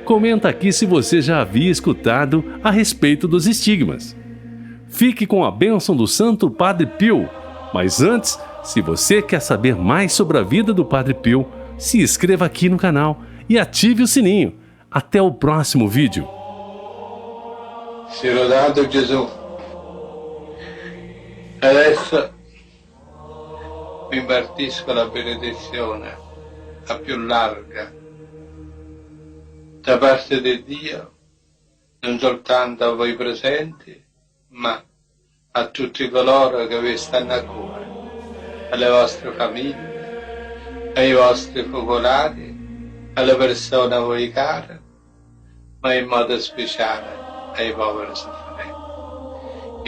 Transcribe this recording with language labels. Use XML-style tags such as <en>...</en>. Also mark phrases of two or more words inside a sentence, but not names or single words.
<pt>Comenta aqui se você já havia escutado a respeito dos estigmas. Fique com a bênção do Santo Padre Pio. Mas antes, se você quer saber mais sobre a vida do Padre Pio, se inscreva aqui no canal e ative o sininho. Até o próximo vídeo.</pt> <it>Sia lodato Gesù. Adesso vi impartisco la benedizione, la più larga, da parte di Dio, non soltanto a voi presenti, ma a tutti coloro che vi stanno a cuore, alle vostre famiglie, ai vostri focolari, alle persone a voi care, ma in modo speciale ai poveri sofferenti.</it>